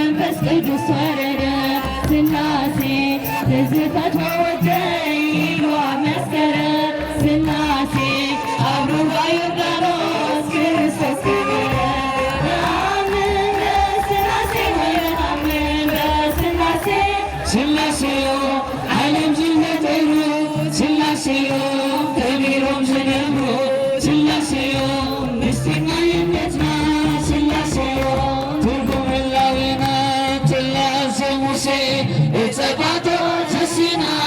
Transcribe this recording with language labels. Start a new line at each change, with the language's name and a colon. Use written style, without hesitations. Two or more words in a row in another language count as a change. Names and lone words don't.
Amharic: መንፈስ ቅዱስ ወረደ ሥላሴ ትዝታ ተወደይ መስከረ ሥላሴ አብሮ በዮርዳኖስ ክርስቶስ ከበረ አምን በሥላሴ አምን በሥላሴ
Tigrinya: ሥላሴዮ ዓለም ዝነጠሩ ሥላሴዮ ከቢሮም ዝነብሩ ሥላሴዮ ምስጢር ማይነትና ሥላሴዮ ትርጉም ህላዌና ሥላሴ ሙሴ እጸባቶ ዘሲና